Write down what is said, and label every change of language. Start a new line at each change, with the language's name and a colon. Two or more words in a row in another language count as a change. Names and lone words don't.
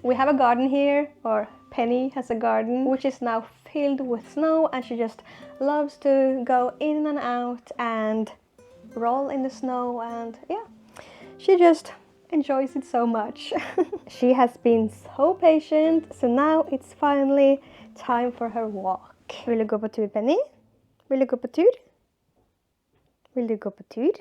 English: We have a garden here, or Penny has a garden, which is now filled with snow, and she just loves to go in and out and roll in the snow, and yeah, she just enjoys it so much. She has been so patient, so now it's finally time for her walk.
Norwegian: Vil du gå på tur, Penny? Vil du gå på tur? Vil du gå på tur?